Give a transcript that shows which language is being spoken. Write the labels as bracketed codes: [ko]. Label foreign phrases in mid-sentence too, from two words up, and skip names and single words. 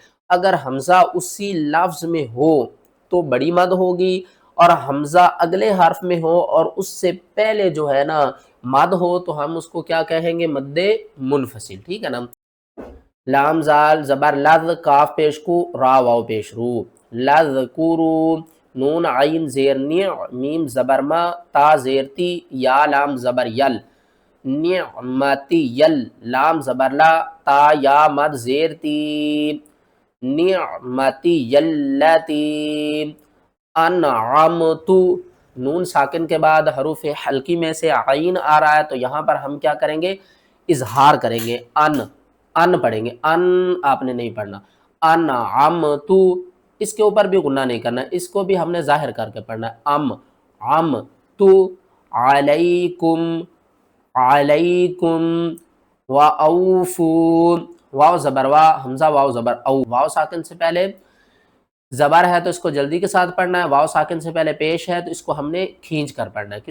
[ur] اگر حمزہ اسی لفظ میں ہو تو بڑی مد ہوگی، اور حمزہ اگلے حرف میں ہو اور اس سے پہلے جو ہے نا مد ہو تو ہم اس کو کیا کہیں گے؟ مد منفصل، ٹھیک ہے نا۔ لام زال زبر لذ، کاف پیش کو، را واو پیش رو، لذکرو، نون عین زیر نع، میم زبر ما، تا زیر تی، یا لام زبر یل، نعمتی یل، لام زبر لا، تا یا مد زیر تی، نعمتی یلتی، انعمتو، نون ساکن کے بعد حروف حلقی میں سے عین آ رہا ہے تو یہاں پر ہم کیا کریں گے؟ اظہار کریں گے، ان پڑھیں گے، ان آپ نے نہیں پڑھنا۔ انعمتو، اس کے اوپر بھی غنہ نہیں کرنا، اس کو بھی ہم نے ظاہر کر کے پڑھنا ہے۔ ام تو علیکم، علیکم، واوفو، واو زبر وا، حمزہ واو زبر او، واو ساکن سے پہلے زبر ہے تو اس کو جلدی کے ساتھ پڑھنا ہے، واو ساکن سے پہلے پیش ہے تو اس کو ہم نے کھینچ کر پڑھنا ہے۔